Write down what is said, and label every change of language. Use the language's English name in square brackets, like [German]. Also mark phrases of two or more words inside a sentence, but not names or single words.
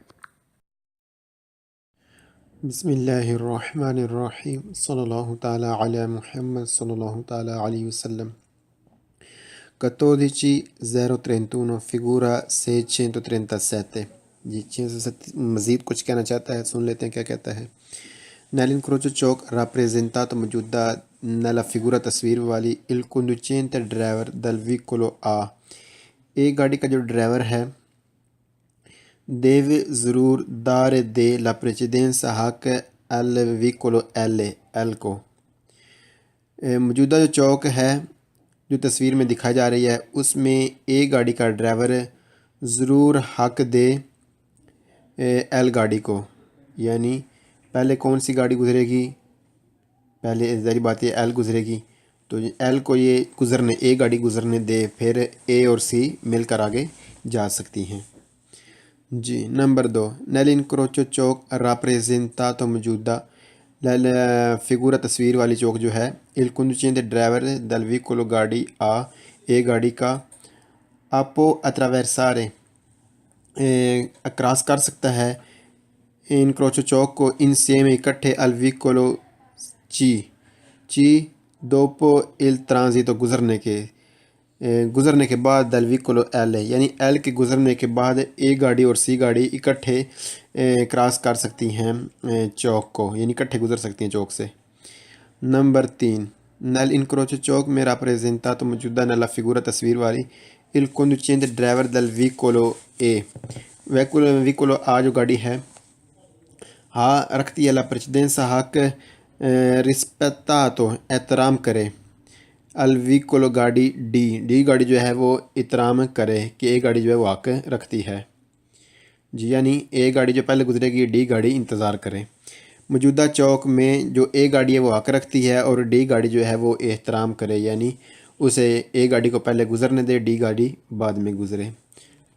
[Arabic] بسم اللہ الرحمن الرحیم صلی اللہ تعالی علی محمد صلی اللہ تعالی علیہ وسلم۔ [Urdu] 14-031 figura 637۔ جی 607 مزید کچھ کہنا چاہتا ہے، سن لیتے ہیں کیا کہتا ہے۔ [Italian] Nell'incrocio ciò rappresentato موجودہ nella figura [Urdu] تصویر والی [Italian] il conducente driver del veicolo A، [Urdu] ایک گاڑی کا جو ڈرائیور ہے، deve ضرور dare della precedenza حق al veicolo L کو۔ موجودہ جو چوک ہے جو تصویر میں دکھائی جا رہی ہے اس میں ایک گاڑی کا ڈرائیور ضرور حق دے ایل گاڑی کو، یعنی پہلے کون سی گاڑی گزرے گی؟ پہلے ظاہری بات ہے ایل گزرے گی، تو ایل کو یہ گزرنے، ایک گاڑی گزرنے دے، پھر اے اور سی مل کر آگے جا سکتی ہیں۔ جی نمبر 2، [Italian] nell'incrocio ciò rappresentato [Urdu] موجودہ فگورا تصویر والی چوک جو ہے [Italian] il conducente driver del veicolo [Urdu] گاڑی آ، ایک گاڑی کا [Italian] può attraversare [Urdu] اکراس کر سکتا ہے انکروچو چوک کو insieme اکٹھے [Italian] al veicolo [Urdu] چی [Italian] dopo il transito [Urdu] گزرنے کے بعد [Italian] del veicolo L، [Urdu] یعنی ایل کے گزرنے کے بعد ایک گاڑی اور سی گاڑی اکٹھے کراس کر سکتی ہیں چوک کو، یعنی اکٹھے گزر سکتی ہیں چوک سے۔ نمبر 3، nell'incrocio چوک میں rappresentato موجودہ [Italian] nella figura [Urdu] تصویر والی [Italian] il conducente driver del veicolo A، veicolo A [Urdu] جو گاڑی ہے ہاں رکھتی ہے [Italian] la precedenza [Urdu] حق rispettato احترام کرے، الویکولو گاڑی ڈی گاڑی جو ہے وہ احترام کرے کہ ایک گاڑی جو ہے وہ حق رکھتی ہے۔ جی یعنی ایک گاڑی جو پہلے گزرے گی ڈی گاڑی انتظار کرے۔ موجودہ چوک میں جو ایک گاڑی ہے وہ حق رکھتی ہے اور ڈی گاڑی جو ہے وہ احترام کرے، یعنی اسے ایک گاڑی کو پہلے گزرنے دے، ڈی گاڑی بعد میں گزرے۔